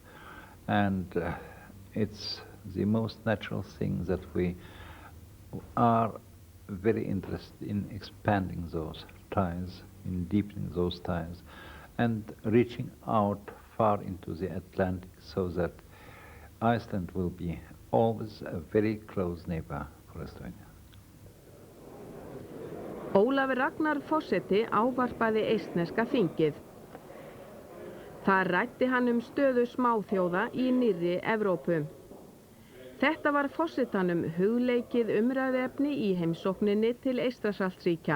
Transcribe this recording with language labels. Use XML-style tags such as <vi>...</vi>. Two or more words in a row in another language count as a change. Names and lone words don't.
<en>And it's the most natural thing that we are very interested in expanding those ties, in deepening those ties, and reaching out far into the Atlantic so that Iceland will be always a very close neighbor for Estonia.</en> <is>Ólafur Ragnar forseti ávarpaði eistneska þingið. Þar ræddi hann stöðu smáþjóða í nýrri Evrópu. Þetta var forsetanum hugleikið umræðuefni í heimsókninni til Eystrasaltsríkja.</is>